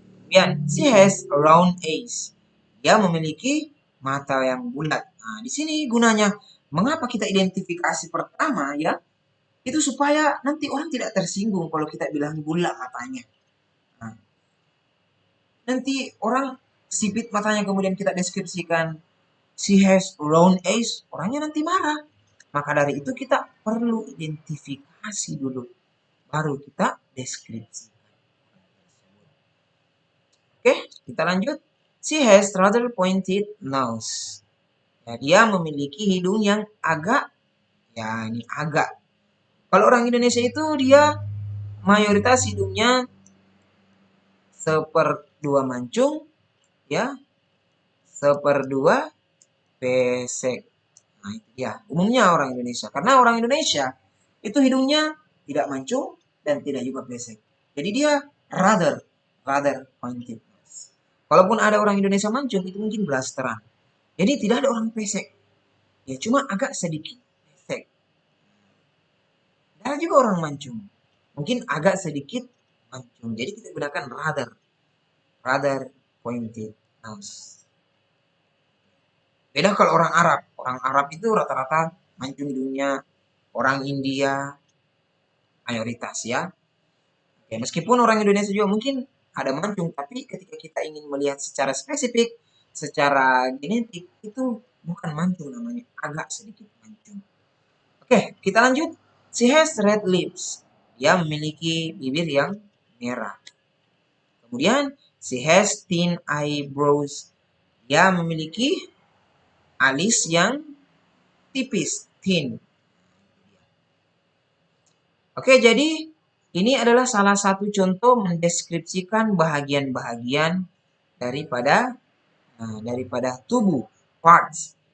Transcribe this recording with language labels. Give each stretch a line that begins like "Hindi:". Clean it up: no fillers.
Indonesian: Kemudian,
English: she has a round eyes.
Indonesian: Dia memiliki mata yang bulat. Nah, di sini gunanya mengapa kita identifikasi pertama ya? Itu supaya nanti orang tidak tersinggung kalau kita bilang bulat matanya. Nah, nanti orang sipit matanya kemudian kita deskripsikan
English: she has round eyes,
Indonesian: orangnya nanti marah. Maka dari itu kita perlu identifikasi dulu, baru kita deskripsi. Oke, kita lanjut.
English: She has rather pointed nose.
Indonesian: Ya, dia memiliki hidung yang agak, ya ini agak. Kalau orang Indonesia itu dia mayoritas hidungnya seperdua mancung, ya, seperdua pesek. Nah, itu dia. Umumnya orang Indonesia. Karena orang Indonesia itu hidungnya tidak mancung dan tidak juga pesek. Jadi dia
English: rather pointed.
Indonesian: Walaupun ada orang Indonesia mancung, itu mungkin blasteran. Jadi tidak ada orang pesek. Ya cuma agak sedikit pesek. Ada juga orang mancung. Mungkin agak sedikit mancung. Jadi kita gunakan
English: rather pointed nose.
Indonesian: Beda kalau orang Arab. Orang Arab itu rata-rata mancung hidungnya. Orang India mayoritas ya. Oke, meskipun orang Indonesia juga mungkin ada mancung, tapi ketika kita ingin melihat secara spesifik, secara genetik, itu bukan mancung namanya, agak sedikit mancung. Oke, kita lanjut.
English: She has red lips.
Indonesian: Dia memiliki bibir yang merah. Kemudian,
English: she has thin eyebrows.
Indonesian: Dia memiliki alis yang tipis, thin. Oke, jadi ini adalah salah satu contoh mendeskripsikan bahagian-bahagian daripada tubuh, parts.